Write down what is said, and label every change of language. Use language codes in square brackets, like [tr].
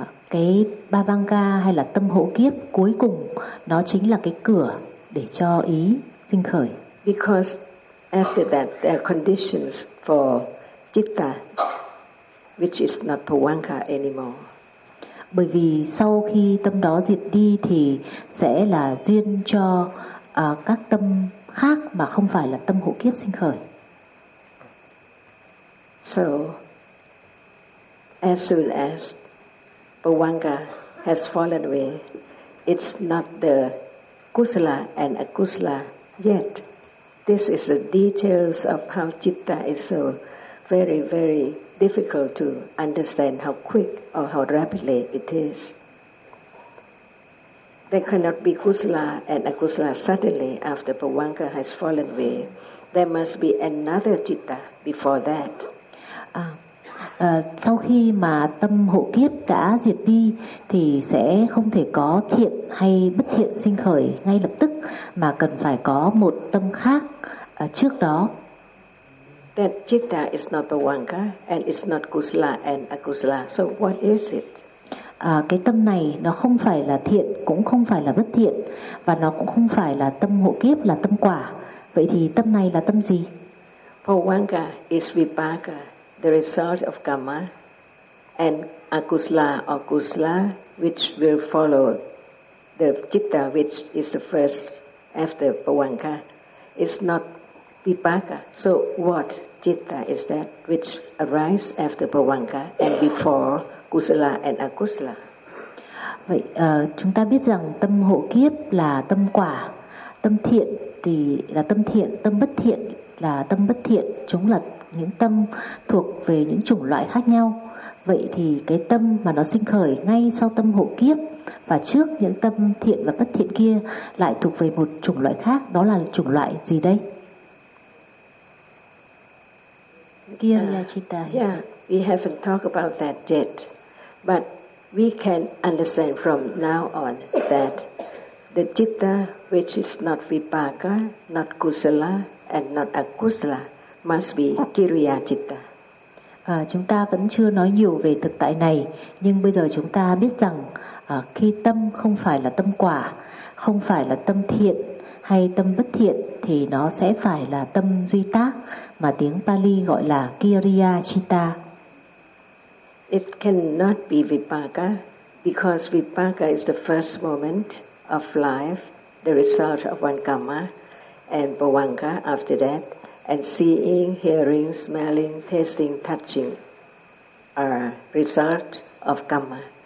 [vi] Cái pavanga hay là tâm hộ kiếp cuối cùng, nó chính là cái cửa để cho ý sinh khởi. [en] Because after that there are conditions for citta which is not pavanga anymore. [vi] Bởi vì sau khi tâm đó diệt đi thì sẽ là duyên cho các tâm khác mà không phải là tâm hộ kiếp sinh khởi. [en] So as soon as pavanga has fallen away, it's not the kusala and akusala yet. This is the details of how citta is so very, very difficult to understand how quick or how rapidly it is. There cannot be kusala and akusala suddenly after pavanga has fallen away. There must be another citta before that. [vi] Sau khi mà tâm hộ kiếp đã diệt đi thì sẽ không thể có thiện hay bất thiện sinh khởi ngay lập tức mà cần phải có một tâm khác trước đó. [en] That citta is not pavanga and it's not kusala and akusala. So what is it? [vi] Cái tâm này nó không phải là thiện cũng không phải là bất thiện và nó cũng không phải là tâm hộ kiếp là tâm quả. Vậy thì tâm này là tâm gì? [en] Pavanga is vipaka, the result of karma, and akusala or kusala, which will follow the citta, which is the first after pavanga, is not vipaka. So what citta is that which arises after pavanga and before kusala and akusala? [vi] Vậy chúng ta biết rằng tâm hộ kiếp là tâm quả, tâm thiện thì là tâm thiện, tâm bất thiện là tâm bất thiện, chúng là những tâm thuộc về những chủng loại khác nhau. Vậy thì cái tâm mà nó sinh khởi ngay sau tâm hộ kiếp và trước những tâm thiện và bất thiện kia lại thuộc về một chủng loại khác, đó là chủng loại gì đây? [pi] Kiriyachita. [en] Yeah, we haven't talked about that yet. But we can understand from now on that the citta which is not vipaka, not kusala and not akusala must be kiriyachita. [vi] Chúng ta vẫn chưa nói nhiều về thực tại này, nhưng bây giờ chúng ta biết rằng khi tâm không phải là tâm quả, không phải là tâm thiện hay tâm bất thiện thì nó sẽ phải là tâm duy tác mà tiếng Pali gọi là kiriya citta. [en] It cannot be vipaka because vipaka is the first moment of life, the result of one karma and pavanga after that. And seeing, hearing, smelling, tasting, touching are results of karma.